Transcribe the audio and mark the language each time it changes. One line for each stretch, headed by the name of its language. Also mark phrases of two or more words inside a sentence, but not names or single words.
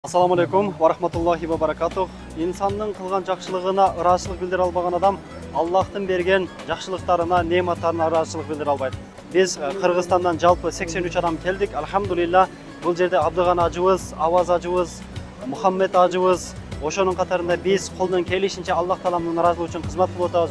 Arabic: السلام عليكم ورحمة الله وبركاته.
Kyrgyz: İnsanның кылган жакшылыгына ыраачылык билдире албаган адам Аллахтын берген жакшылыктарына, неаматтарына ыраачылык билдире албайт. Биз Кыргызстандан жалпы 83 адам келдик. Алхамдулилла, бул жерде Абдыган ажыбыз, Аваз ажыбыз, Мухаммед ажыбыз, ошонун катарында биз колдон келишинче Аллах Тааланын ыраазылыгы үчүн кызмат кылып атабыз.